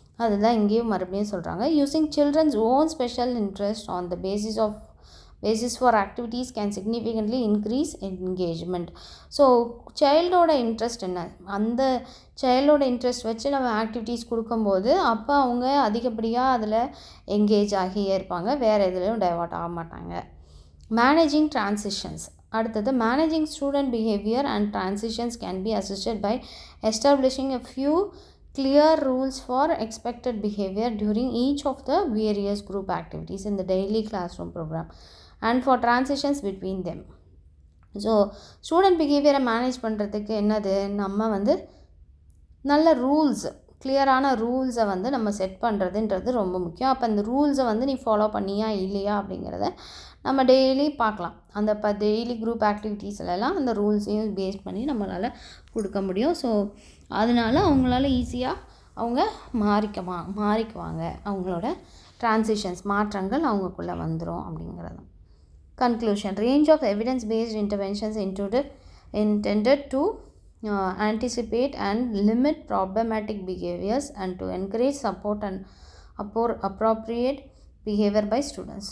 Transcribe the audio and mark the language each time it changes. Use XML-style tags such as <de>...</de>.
<ta>அதுதான் இங்கேயும் மறுபடியும் சொல்கிறாங்க.</ta> <en>Using children's own special interest on the basis for activities can significantly increase engagement.</en> <ta>So சைல்டோட interest என்ன, அந்த சைல்டோட இன்ட்ரெஸ்ட் வச்சு நம்ம ஆக்டிவிட்டீஸ் கொடுக்கும்போது அப்போ அவங்க அதிகப்படியாக அதில் என்கேஜ் ஆகியே இருப்பாங்க, வேறு எதுலேயும் டைவர்ட் ஆக மாட்டாங்க.</ta> <en>Managing transitions.</en> <ta>அடுத்தது,</ta> <en>Managing student behaviour and transitions can be assisted by establishing a few clear rules for expected behavior during each of the various group activities in the daily classroom program and for transitions between them.</en> <ta>So student பிஹேவியரை manage பண்ணுறதுக்கு என்னது, நம்ம வந்து நல்ல rules, கிளியரான ரூல்ஸை வந்து நம்ம set பண்ணுறதுன்றது ரொம்ப முக்கியம். அப்போ அந்த ரூல்ஸை வந்து நீ ஃபாலோ பண்ணியா இல்லையா அப்படிங்கிறத நம்ம டெய்லி பார்க்கலாம். அந்த டெய்லி குரூப் ஆக்டிவிட்டீஸ்லாம் அந்த ரூல்ஸையும் பேஸ் பண்ணி நம்மளால் கொடுக்க முடியும். ஸோ அதனால் அவங்களால ஈஸியாக அவங்க மாறிக்குவாங்க. அவங்களோட டிரான்சிஷன்ஸ், மாற்றங்கள் அவங்களுக்குள்ளே வந்துடும் அப்படிங்கிறது.</ta> <en>Conclusion. Range of evidence based interventions intended to anticipate and limit problematic behaviors and to encourage support and appropriate behavior by students.</en>